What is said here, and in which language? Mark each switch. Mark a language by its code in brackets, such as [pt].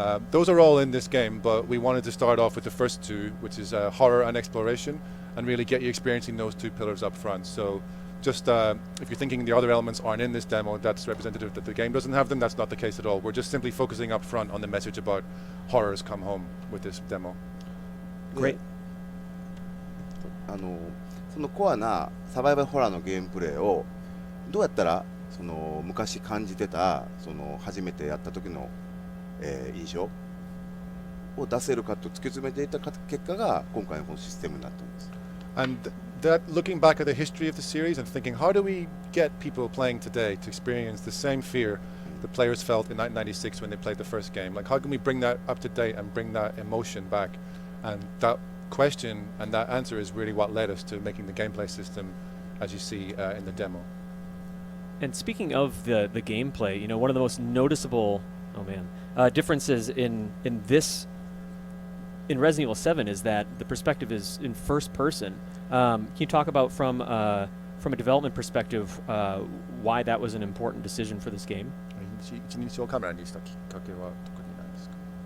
[en] Those are all in this game, but we wanted to start off with the first two, which is horror and exploration, and really get you experiencing those two pillars up front. So just if you're thinking the other elements aren't in this demo, that's representative that the game doesn't have them. That's not the case at all. We're just simply focusing up front on the message about horrors come home with this demo. Great. [ja] そのコアなサバイバルホラーのゲームプレイをどうやったらその昔感じてたその初めてやった時の、印象を出せるかと突き詰めていった結果が今回のこのシステムになっています。 [en] And that, looking back at the history of the series and thinking, how do we get people playing today to experience the same fear the players felt in 1996 when they played the first game? Like, how can we bring that up to date and bring that emotion back? And that question and that answer is really what led us to making the gameplay system as you see in the demo. And speaking of the gameplay, you know, one of the most noticeable differences in Resident Evil 7 is that the perspective is in first person. Can you talk about from a development perspective why that was an important decision for this game? [ja] 一日をカメラにしたきっかけは特に何ですか？